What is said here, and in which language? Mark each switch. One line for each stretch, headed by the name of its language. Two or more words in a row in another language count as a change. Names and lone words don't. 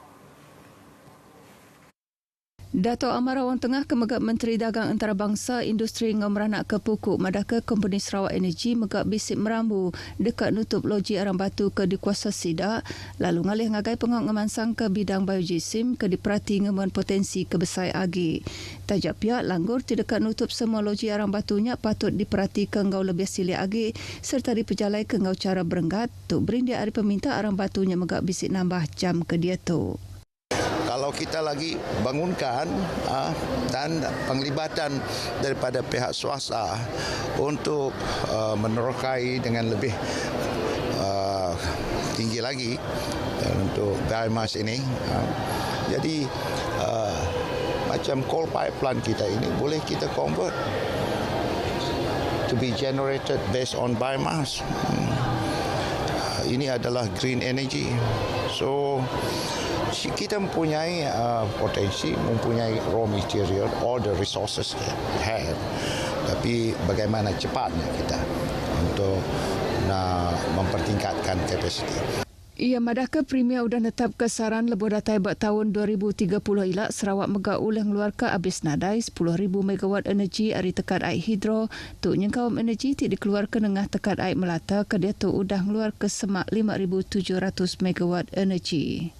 Iban: Dato' Amar Awan Tengah Kemegak Menteri Dagang Antarabangsa Industri ngau meranak ke pukuk madah ke Company Sarawak Energy megak bisik merambu dekat nutup loji Arang Batu ke dikuasa sidak lalu ngalih ngagai pengok ngemansang ke bidang biojisim ke diperhati ngemuan potensi kebesar agi. Tajak pihak langgur ti dekat nutup semua loji Arang Batunya patut diperhati ke ngau lebih silik agi serta diperjalai ke ngau cara berenggat tu berindia hari peminta Arang Batunya megak bisik nambah jam ke dia tu.
Malay: Kalau kita lagi bangunkan dan penglibatan daripada pihak swasta untuk menerokai dengan lebih tinggi lagi untuk biomass ini. Jadi macam
English: coal pipeline
Malay: kita ini boleh kita
English: convert to be generated based on biomass.
Malay: Ini adalah
English: green energy.
Malay: So kita mempunyai potensi, mempunyai
English: raw material, all the resources have.
Malay: Tapi bagaimana cepatnya kita untuk mempertingkatkan kapasiti.
Iban: Ia madah ke Premier udah netap kesaran lebuh datai buat tahun 2030 ilak Sarawak megak ulang luar ke habis nadai 10,000 megawatt energi ari tekat air hidro tu nyengkau energi ti dikeluar ke nengah tekat air melata ke dia tu udah keluar ke semak 5,700 megawatt energi.